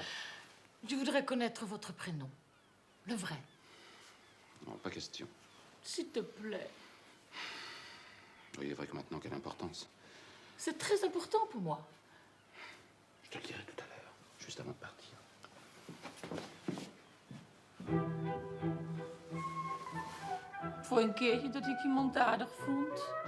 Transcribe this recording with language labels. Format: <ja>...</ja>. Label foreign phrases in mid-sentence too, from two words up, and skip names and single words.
<fr>Je voudrais connaître votre prénom. Le vrai. Non, pas question. S'il te plaît. Oui, il est vrai que maintenant, quelle importance. C'est très important pour moi. Je te le dirai tout à l'heure, juste avant de partir.</fr> <nl>Voor een keertje dat ik iemand aardig vond.</nl>